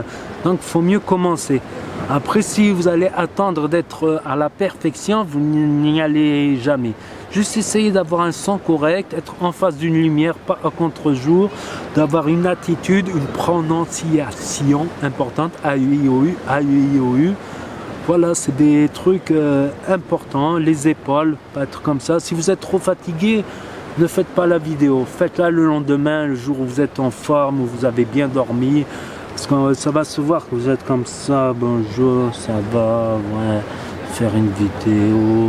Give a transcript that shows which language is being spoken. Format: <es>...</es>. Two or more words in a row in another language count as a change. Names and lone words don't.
<fr>Donc il faut mieux commencer. Après si vous allez attendre d'être à la perfection, vous n'y allez jamais. Juste essayer d'avoir un son correct, être en face d'une lumière, pas à contre-jour, d'avoir une attitude, une prononciation importante, A-U-I-O-U, A-U-I-O-U. Voilà, c'est des trucs importants, les épaules, pas être comme ça. Si vous êtes trop fatigué, ne faites pas la vidéo, faites-la le lendemain, le jour où vous êtes en forme, où vous avez bien dormi. Parce que ça va se voir que vous êtes comme ça, bonjour, ça va, ouais, faire une vidéo.</fr>